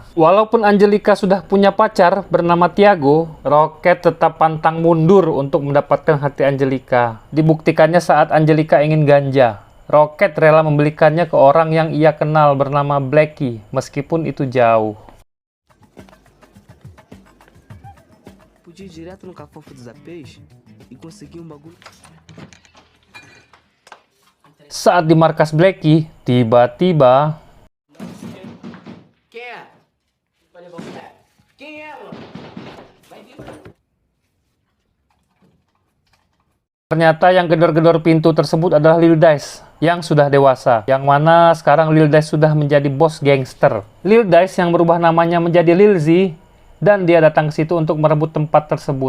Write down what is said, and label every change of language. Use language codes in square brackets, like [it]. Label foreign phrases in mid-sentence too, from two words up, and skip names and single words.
[id] Walaupun Angelica sudah punya pacar bernama Tiago, Rocket tetap pantang mundur untuk mendapatkan hati Angelica. Dibuktikannya saat Angelica ingin ganja. Rocket rela membelikannya ke orang yang ia kenal bernama Blackie, meskipun itu jauh. [pt] Podia ir direto no Cafofo dos Apês e conseguir bagulho. [id] Saat di markas Blackie, tiba-tiba [pt] Quem é? Vai levar o moleque. Quem é, mano? Vai vir. [id] ternyata yang gedor-gedor pintu tersebut adalah Lil Dice yang sudah dewasa, yang mana sekarang Lil Dice sudah menjadi bos gangster. Lil Dice yang berubah namanya menjadi Lil Z, dan dia datang ke situ untuk merebut tempat tersebut.